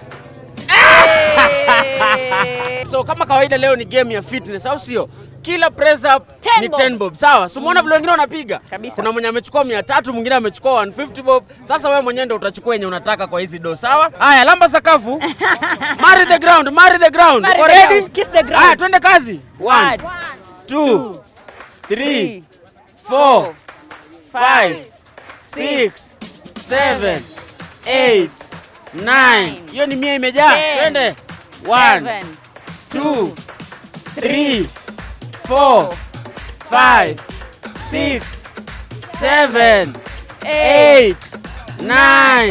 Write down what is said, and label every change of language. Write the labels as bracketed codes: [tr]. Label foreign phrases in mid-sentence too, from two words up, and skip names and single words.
[en] So kama [sw] kawaida leo ni game ya fitness au sio? Kila [en] press up [sw] ni 10 bob. Sawa? So muona vile wengine wanapiga. Kuna mwenye amechukua 300, mwingine amechukua 150 bob. Sasa wewe mwenyewe ndio utachukua yenye unataka kwa hizi do, sawa? Haya, lamba sakafu. [en] Marry the ground, marry the ground. [sw] Uko ready? [en] Kiss the ground. [sw] Haya, twende kazi. [en] 1 2 3 4 5 6 7 8 9. [sw] Hiyo ni 100 imejaa. Twende. [en] 1 2 3 4 5 6 7 8 9.